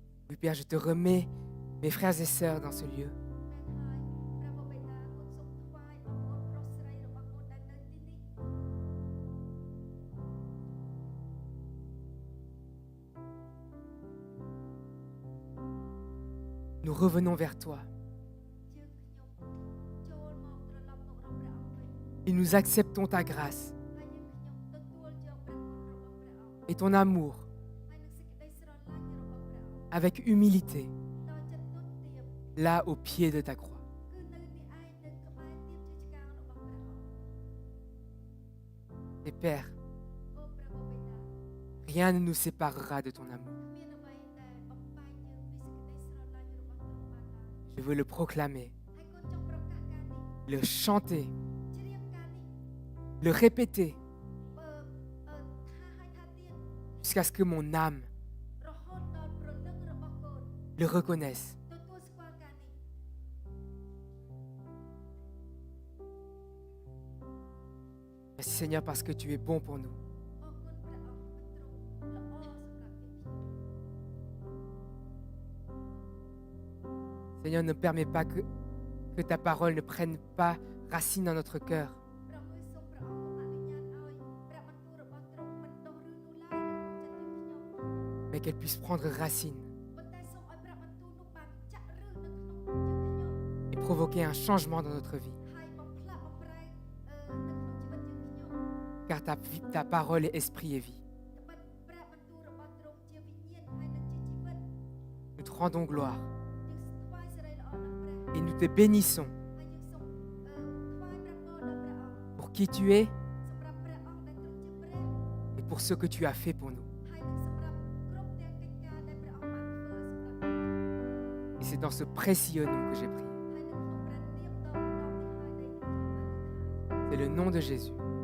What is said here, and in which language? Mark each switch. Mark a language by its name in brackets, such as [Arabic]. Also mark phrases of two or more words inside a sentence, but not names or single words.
[French] Oui, Père, je te remets mes frères et sœurs dans ce lieu. [Khmer] មែនហើយព្រះបិតាគុណសូមថ្វាយបងប្អូនប្រុសស្រីរបស់គុណដែលនៅទីនេះ [French] Nous revenons vers toi [Khmer] យើងខ្ញុំចូលមកត្រឡប់មករកព្រះអង្គវិញ [French] et nous acceptons ta grâce [Khmer] ហើយយើងខ្ញុំទទួលយកព្រះគុណរបស់ព្រះអង្គ [French] et ton amour [Khmer] ហើយនឹងសេចក្តីស្រឡាញ់របស់ព្រះអង្គ [French] avec humilité [Khmer] ដោយចិត្តទន់ទាប [French] là au pied de ta croix. [Khmer] គឺនៅនេះឯងនៅក្បែរទៀបជាឆ្កាងរបស់ព្រះអង្គ [French] Et Père, [Khmer] អូព្រះបិតា [French] rien ne nous séparera de ton amour. [Khmer] គ្មានអ្វីដែលបំបែកយើងពីសេចក្តីស្រឡាញ់របស់ទ្រង់បានឡើយ [French] Je veux le proclamer, [Khmer] ហើយកូនចង់ប្រកាសការនេះ [French] le chanter, [Khmer] ជ្រាបការនេះ [French] le répéter [Khmer] បើថាឲ្យថាទៀត [French] jusqu'à ce que mon âme [Khmer] រហូតដល់ព្រលឹងរបស់កូន [French] le reconnaisse. [Khmer] ទទួលស្គាល់ការនេះ [French] Merci Seigneur parce que tu es bon pour nous. [Khmer] អរគុណព្រះអង្គព្រោះទ្រង់ល្អសម្រាប់យើងខ្ញុំ [French] Seigneur, ne permets pas que ta parole ne prenne pas racine dans notre cœur, [Khmer] ព្រះអើយសូមព្រះអង្គកុំអនុញ្ញាតឲ្យព្រះបន្ទូលរបស់ទ្រង់មិនដុះឬនោះឡើយនៅក្នុងចិត្តយើងខ្ញុំ [French] mais qu'elle puisse prendre racine [Khmer] ប៉ុន្តែសូមឲ្យព្រះបន្ទូលនោះបានចាក់ឫសនៅក្នុងយើងខ្ញុំ [French] et provoquer un changement dans notre vie. [Khmer] ហើយបំផ្លាស់បំប្រែនៅក្នុងជីវិតយើងខ្ញុំ [French] Car ta parole est esprit et vie. [Khmer] ត្បិតព្រះបន្ទូលរបស់ទ្រង់ជាវិញ្ញាណហើយនឹងជាជីវិត [French] Nous te rendons gloire [Khmer] យើងថ្វាយសេរីល្អដល់ព្រះ [French] et nous te bénissons [Khmer] ហើយយើងសូមថ្វាយព្រះពរដល់ព្រះអង្គ [French] pour qui tu es [Khmer] សម្រាប់ព្រះអង្គដែលទ្រង់ជាព្រះ [French] et pour ce que tu as fait pour nous. [Khmer] ហើយនឹងសម្រាប់គ្រប់ទាំងកិច្ចការដែលព្រះអង្គបានធ្វើសម្រាប់ [French] Et c'est dans ce précieux nom que j'ai prié. [Khmer] ហើយនៅក្នុងព្រះនាមដ៏ឧត្តមនេះហើយដែលយើងខ្ញុំបានអធិដ្ឋាន [French] C'est le nom de Jésus.